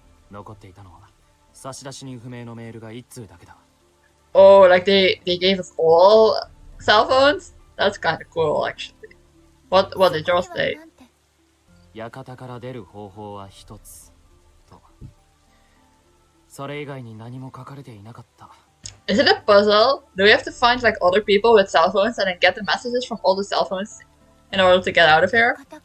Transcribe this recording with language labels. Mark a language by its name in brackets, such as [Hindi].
[Japanese] 残っていたのは差出人不明のメールが1通だけだ。 [English] Oh, like they gave us all cell phones? That's kind of cool, actually. What did yours say? [Japanese] 館から出る方法は一つと。それ以外に何も書かれていなかった。 [English] Is it a puzzle? Do we have to find like other people with cell phones and then get the messages from all the cell phones in order to get out of here?